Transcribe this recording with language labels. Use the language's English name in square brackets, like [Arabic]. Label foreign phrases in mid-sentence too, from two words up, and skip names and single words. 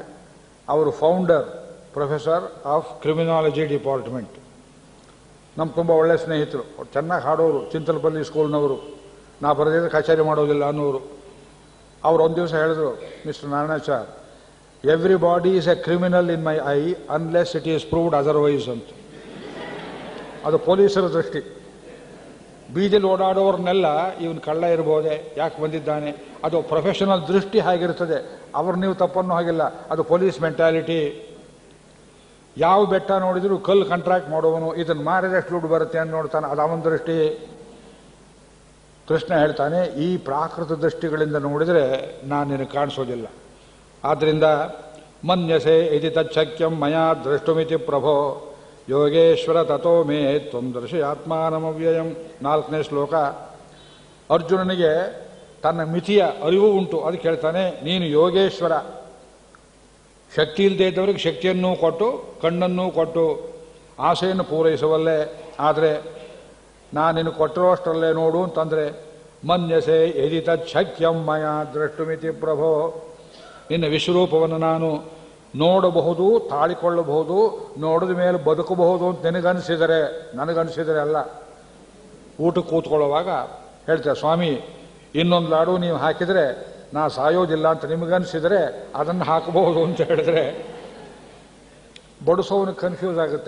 [English] ಅವರು founder, professor of criminology department. [Kannada] ನಮ್ಮ ತುಂಬ ಒಳ್ಳೆ ಸ್ನೇಹಿತರು. ಅವ್ರು ಚೆನ್ನಾಗಿ ಹಾಡೋರು, ಚಿಂತಲಪಲ್ಲಿ ಸ್ಕೂಲ್ನವರು. ನಾ ಬರೆದಿದ್ರೆ ಕಚೇರಿ ಮಾಡೋದಿಲ್ಲ ಅನ್ನೋರು. ಅವ್ರು ಒಂದು ದಿವಸ ಹೇಳಿದ್ರು, [English] Mister Narayanachar, everybody is a criminal in my eye unless it is proved otherwise ಅಂತ. [Kannada] ಅದು ಪೊಲೀಸರ ದೃಷ್ಟಿ. ಬೀದಿಲಿ ಓಡಾಡೋರ್ನೆಲ್ಲ ಇವನು ಕಳ್ಳ ಇರ್ಬೋದೆ, ಯಾಕೆ ಬಂದಿದ್ದಾನೆ, ಅದು ಪ್ರೊಫೆಷನಲ್ ದೃಷ್ಟಿ ಹಾಗಿರ್ತದೆ. ಅವ್ರು ನೀವು ತಪ್ಪನ್ನು ಹಾಗಿಲ್ಲ, ಅದು [English] police mentality. [Kannada] ಯಾವ ಬೆಟ್ಟ ನೋಡಿದ್ರು ಕಲ್ಲು ಕಾಂಟ್ರಾಕ್ಟ್ ಮಾಡುವವನು ಇದನ್ನು ಮಾರಿದ್ರೆ ಎಷ್ಟು ದುಡ್ಡು ಬರುತ್ತೆ ಅಂತ ನೋಡ್ತಾನೆ, ಅದು ಅವನ ದೃಷ್ಟಿ. ಕೃಷ್ಣ ಹೇಳ್ತಾನೆ, ಈ ಪ್ರಾಕೃತ ದೃಷ್ಟಿಗಳಿಂದ ನೋಡಿದರೆ ನಾನು ನಿನಗೆ ಕಾಣಿಸೋದಿಲ್ಲ. [Sanskrit] ಆದ್ದರಿಂದ ಮನ್ಯಸೆ ಇತಿ ತಚ್ಛಕ್ಯಂ ಮಯಾ ದ್ರಷ್ಟುಮಿತಿ ಪ್ರಭೋ ಯೋಗೇಶ್ವರ ತಥೋ ಮೇ ತ್ವಂ ದರ್ಶಿ ಆತ್ಮಾನಮವ್ಯಯಂ. [Kannada] 4ನೇ ಶ್ಲೋಕ. ಅರ್ಜುನನಿಗೆ ತನ್ನ ಮಿತಿಯ ಅರಿವು ಉಂಟು. ಅದಕ್ಕೆ ಹೇಳ್ತಾನೆ, ನೀನು ಯೋಗೇಶ್ವರ, ಶಕ್ತಿ ಇಲ್ಲದೆ ಇದ್ದವರಿಗೆ ಶಕ್ತಿಯನ್ನೂ ಕೊಟ್ಟು ಕಣ್ಣನ್ನೂ ಕೊಟ್ಟು ಆಸೆಯನ್ನು ಪೂರೈಸುವಲ್ಲೇ. ಆದರೆ ನಾನು ನಿನಗೆ ಕೊಟ್ಟಿರೋಷ್ಟರಲ್ಲೇ ನೋಡು ಅಂತಂದರೆ [Sanskrit] ಮನ್ಯಸೆ ಯದಿ ತಚ್ಛಕ್ಯಂ ಮಯಾ ದ್ರಷ್ಟುಮಿತಿ ಪ್ರಭೋ. [Kannada] ನಿನ್ನ ವಿಶ್ವರೂಪವನ್ನು ನಾನು ನೋಡಬಹುದು, ತಾಳಿಕೊಳ್ಳಬಹುದು, ನೋಡಿದ ಮೇಲೆ ಬದುಕಬಹುದು ಅಂತ ನಿನಗನ್ಸಿದರೆ, ನನಗನ್ಸಿದರೆ ಅಲ್ಲ. ಊಟಕ್ಕೆ ಕೂತ್ಕೊಳ್ಳುವಾಗ ಹೇಳ್ತಾರೆ, ಸ್ವಾಮಿ ಇನ್ನೊಂದು ಲಾಡು ನೀವು ಹಾಕಿದರೆ ನಾ ಸಾಯೋದಿಲ್ಲ ಅಂತ ನಿಮಗನ್ಸಿದರೆ ಅದನ್ನು ಹಾಕಬಹುದು ಅಂತ ಹೇಳಿದ್ರೆ ಬಡಿಸೋವನು ಕನ್ಫ್ಯೂಸ್ ಆಗುತ್ತೆ.